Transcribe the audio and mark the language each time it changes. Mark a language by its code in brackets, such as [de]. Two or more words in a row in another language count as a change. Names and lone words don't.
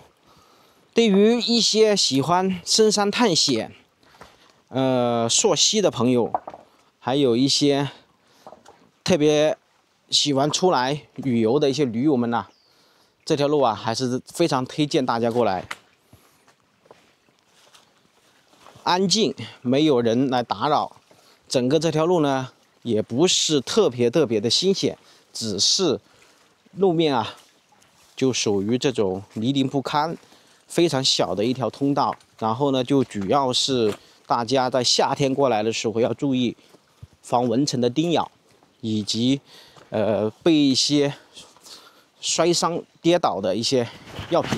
[zh] 對於一些喜歡深山探險、溯溪的朋友，還有一些特別喜歡出來旅遊的一些驴友們吶，這條路啊還是非常推薦大家過來。安靜，沒有人來打擾，整個這條路呢也不是特別的新險，只是路面啊就屬於這種泥濘不堪、非常小的一條通道。然後呢，就主要是大家在夏天過来的時候要注意防蚊蟲的叮咬，以及被一些摔傷跌倒的一些藥品。